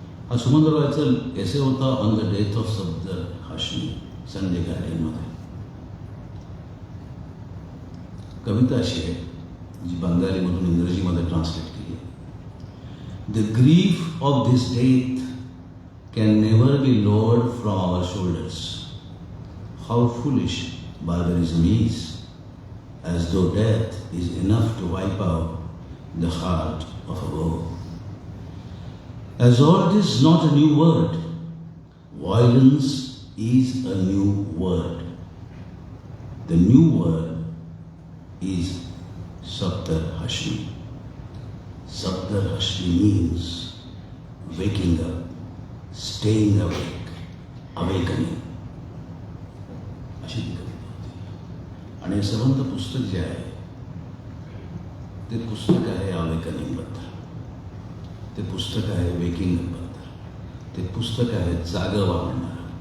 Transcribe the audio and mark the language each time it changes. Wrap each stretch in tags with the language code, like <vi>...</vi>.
<mr>हा सुमन नारळाचा एसे होता</mr> <en>on the death of Safdar Hashmi,</en> <mr>Sunday गार्डियनमध्ये. कविता अशी आहे जी बंगालीमधून इंग्रजीमध्ये ट्रान्सलेट केली आहे.</mr> <en>The grief of this death can never be lowered from our shoulders. How foolish barbarism is, as though death is enough to wipe out the heart of a woe. As old is not a new word, violence is a new word. The new word is Safdar Hashmi. Safdar Hashmi means waking up, staying awake, awakening.</en> <mr>अशी ती कविता होती. आणि हे संबंध पुस्तक जे आहे ते पुस्तक आहे अवेकनिंगबद्दल, ते पुस्तक आहे वेकिंगबद्दल, ते पुस्तक आहे जागं वाढणारं.</mr>